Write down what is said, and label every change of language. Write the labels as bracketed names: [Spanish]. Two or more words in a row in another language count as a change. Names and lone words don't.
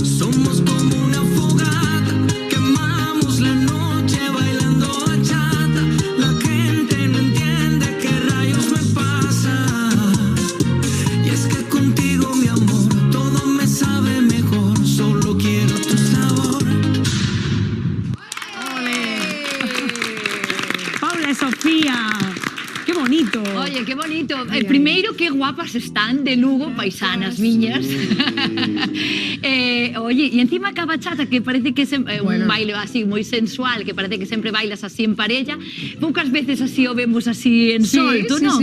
[Spanish] Somos como una fogata, quemamos la noche bailando bachata. La gente no entiende qué rayos me pasa. Y es que contigo, mi amor, todo me sabe mejor. Solo quiero tu sabor. [Galician] Paula e Sofía, que bonito. [Spanish] Oye, qué bonito. [Galician] Primeiro, que guapas están de Lugo, paisanas miñas. Oye, e encima que a bachata, que parece que é un baile así moi sensual, que parece que sempre bailas así en parella, poucas veces así o vemos así en solto, non?